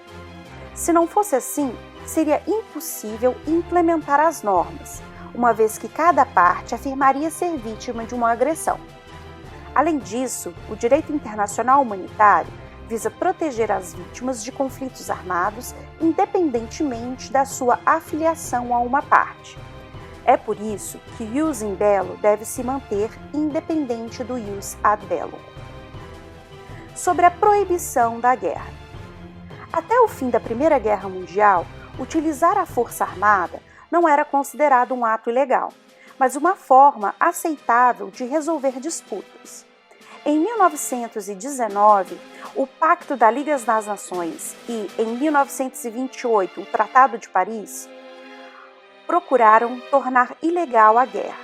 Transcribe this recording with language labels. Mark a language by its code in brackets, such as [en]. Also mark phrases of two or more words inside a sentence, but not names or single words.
[pt] Se não fosse assim, seria impossível implementar as normas, uma vez que cada parte afirmaria ser vítima de uma agressão. Além disso, o direito internacional humanitário visa proteger as vítimas de conflitos armados independentemente da sua afiliação a uma parte. É por isso que o [la] ius in bello [pt] deve se manter independente do [la] ius ad bellum. [pt] Sobre a proibição da guerra. Até o fim da Primeira Guerra Mundial, utilizar a força armada não era considerado um ato ilegal, mas uma forma aceitável de resolver disputas. Em 1919, o Pacto da Liga das Nações e, em 1928, o Tratado de Paris procuraram tornar ilegal a guerra.